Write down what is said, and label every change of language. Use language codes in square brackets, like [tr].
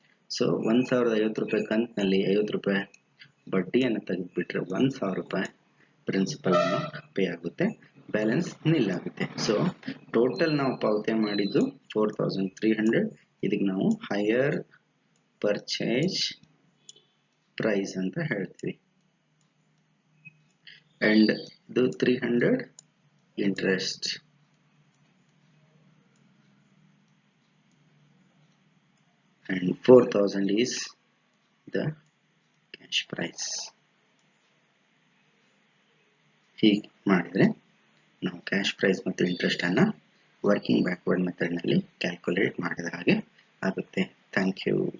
[kn] So 1050 ರೂಪಾಯಿ ಕಂತಿನಲ್ಲಿ 50 ರೂಪಾಯಿ ಬಡ್ಡಿಯನ್ನು ತೆಗೆದುಬಿಟ್ರೆ 1000 ರೂಪಾಯಿ ಪ್ರಿನ್ಸಿಪಲ್ ಅಮೌಂಟ್ ಪೇ ಆಗುತ್ತೆ, ಬ್ಯಾಲೆನ್ಸ್ ನಿಲ್ ಆಗುತ್ತೆ. ಸೊ ಟೋಟಲ್ ನಾವು ಪಾವತಿ ಮಾಡಿದ್ದು 4300. ಇದಕ್ಕೆ ನಾವು ಹೈಯರ್ ಪರ್ಚೇಸ್ ಪ್ರೈಸ್ ಅಂತ ಹೇಳ್ತೀವಿ. [en] And ಇದು 300 interest and 4000 is the cash price. [kn] ಹೀಗೆ ಮಾಡಿದರೆ ನಾವು ಕ್ಯಾಶ್ ಪ್ರೈಸ್ ಮತ್ತು ಇಂಟ್ರೆಸ್ಟ್ ಅನ್ನು ವರ್ಕಿಂಗ್ ಬ್ಯಾಕ್ವರ್ಡ್ ಮೆಥಡ್ ನಲ್ಲಿ ಕ್ಯಾಲ್ಕುಲೇಟ್ ಮಾಡಿದ ಹಾಗೆ ಆಗುತ್ತೆ. Thank you.